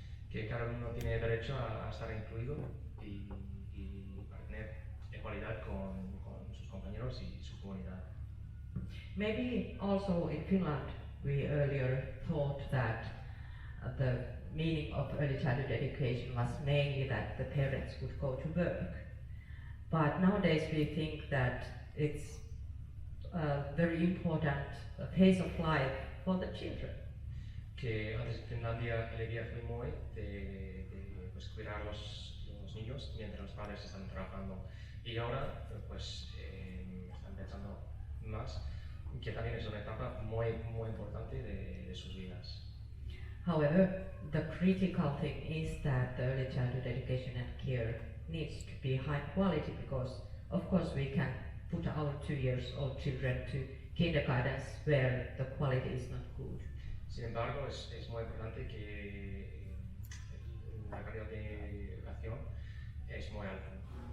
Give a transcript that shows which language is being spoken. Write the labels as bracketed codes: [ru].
[es] Que cada uno tiene derecho a estar incluido y a tener igualdad con sus compañeros y su comunidad. [en] Maybe also in Finland we earlier thought that the meaning of early childhood education was mainly that the parents would go to work. But nowadays we think that it's a very important phase of life for the children. [es] Que antes en Finlandia el día fue muy de pues, cuidar los niños mientras los padres están trabajando. Y ahora pues están pensando más que también es una etapa muy importante de sus vidas. [en] However, the critical thing is that the early childhood education and care needs to be high quality, because of course we can put our 2-year-old children to kindergartens where the quality is not good. [es] Sin embargo, es muy importante que la calidad de educación es muy alta.